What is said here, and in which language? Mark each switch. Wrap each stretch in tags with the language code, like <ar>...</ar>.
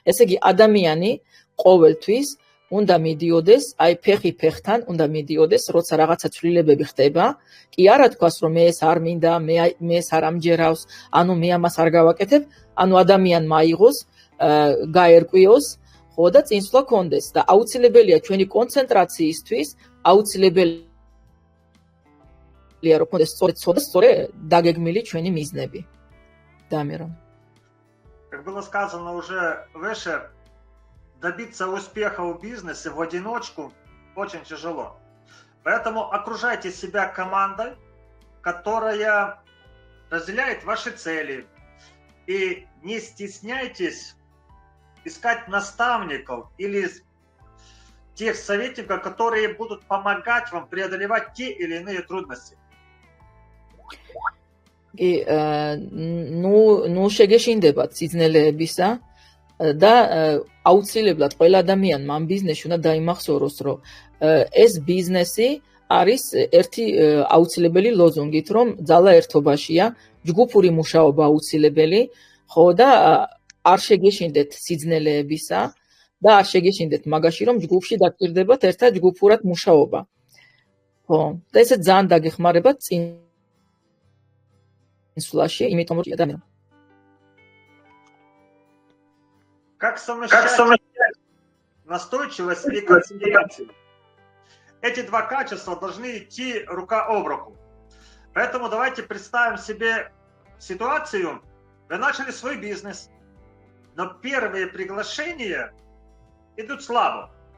<ka>ესე იგი ადამიანი ყოველთვის უნდა მიდიოდეს, აი ფეხი ფეხთან უნდა მიდიოდეს, როცა რაღაცა ცვლილებები ხდება, კი არ ათქვას, რომ მე ეს არ მინდა, მე ეს არ ამჯერავს, ანუ მე ამას არ გავაკეთებ, ანუ ადამიანმა აიღოს, გაერკვიოს, ხო და წინსვლა კონდეს და აუცილებელია ჩვენი კონცენტრაციისთვის, აუცილებელია რომ კონდეს სწორედ დაგეგმილი ჩვენი მიზნები.</ka> <ru>Дамиро. Как было сказано уже выше, добиться успеха в бизнесе в одиночку очень тяжело. Поэтому окружайте себя командой, которая разделяет ваши цели. И не стесняйтесь искать наставников или тех советников, которые будут помогать вам преодолевать те или иные трудности.</ru> <ka>ну შეგეშინდებათ სიძნელეებისა და აუცილებლად ყველა ადამიანმა ამ ბიზნესში უნდა დაიმახსოვროს, რომ ეს ბიზნესი არის ერთი აუცილებელი ლოზუნგით, რომ ძალა ერთობაშია, ჯგუფური მუშაობა აუცილებელი, ხო და არ შეგეშინდეთ სიძნელეებისა და არ შეგეშინდეთ მაგაში, რომ ჯგუფში დაგჭირდებათ ერთად ჯგუფურად მუშაობა. ხო, და ესე ძალიან დაგეხმარებათ წინსვლაში, იმიტომ რომ ადამიანი</ka> <ru>Как совмещать настойчивость и концентрацию? Эти два качества должны идти рука об руку. Поэтому давайте представим себе ситуацию. Вы начали свой бизнес, но первые приглашения идут слабо.</ru>